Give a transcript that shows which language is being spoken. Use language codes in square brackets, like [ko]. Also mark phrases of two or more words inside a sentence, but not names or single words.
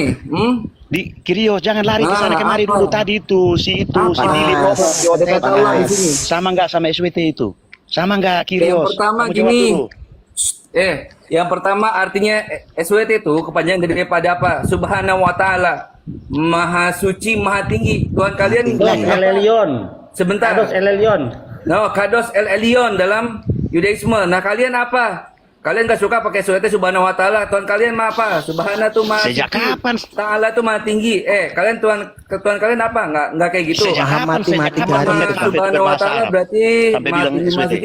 [id] Di Kirios, jangan lari ke sana kemari dulu tadi itu, si Billy Bob, Ada kata Allah di sini. sama nggak sama SWT itu? Sama nggak Kirios? Yang pertama Kamu jawab gini. dulu. Yang pertama artinya SWT itu kepanjangan daripada apa? [ar] سبحانه وتعالى. [id] Maha suci, maha tinggi. Tuhan kalian El Elyon. sebentar. [he] קדוש אל עליון. [id] No, [he] קדוש אל עליון [id] dalam Yudaisme. Nah, kalian apa? Kalian gak suka pakai SWT [ar] سبحانه وتعالى. [id] Tuhan kalian mah apa? Subhana tuh maha Sejak suci. kapan? Ta'ala tuh maha tinggi. Kalian Tuhan kalian apa? Nggak kayak gitu. Sejak kapan? [ar] سبحانه وتعالى [id] berarti Sampai maha bilang tinggi, maha SWT. suci.